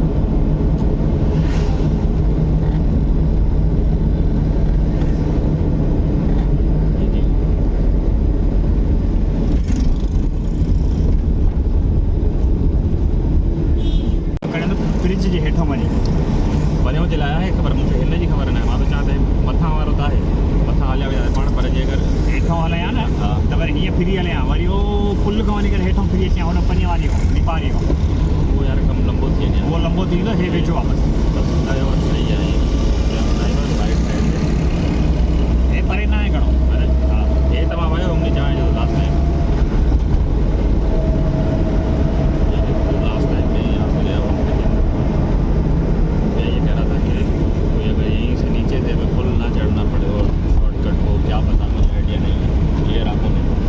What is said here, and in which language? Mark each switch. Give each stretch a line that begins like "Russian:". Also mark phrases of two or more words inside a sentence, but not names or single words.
Sindhi: ब्रिज जे हेठों वञी वञो जे लाइ आहे ख़बर, मूंखे हिन जी ख़बर न आहे। मां त चवां त मथां वारो त आहे, मथां हलिया विया पाण, पर जे अगरि हेठों हलिया न हा त वरी हीअं फिरी हलिया, वरी उहो पुल खां वञी करे हेठों फिरी अचां होॾो पंजे वारी खां निपारी खां, उहो यार कमु लंबो थी वञे। उहो लंबो थी वेंदो, हे वेझो आहे बसि। फ्लाईओवर सही आहे,
English: flyover right side ते
Sindhi: हे परे न आहे घणो, पर हा हे तव्हां वियो हुन जाए जो
English: last time
Urdu: میں یہاں سے گیا ہوں، لیکن میں یہ کہہ رہا تھا کہ کوئی اگر یہیں سے نیچے سے ہمیں پل نہ چڑھنا پڑے اور شارٹ کٹ ہو، کیا پتا، مجھے آئیڈیا نہیں ہے. کلیئر آپ کو نہیں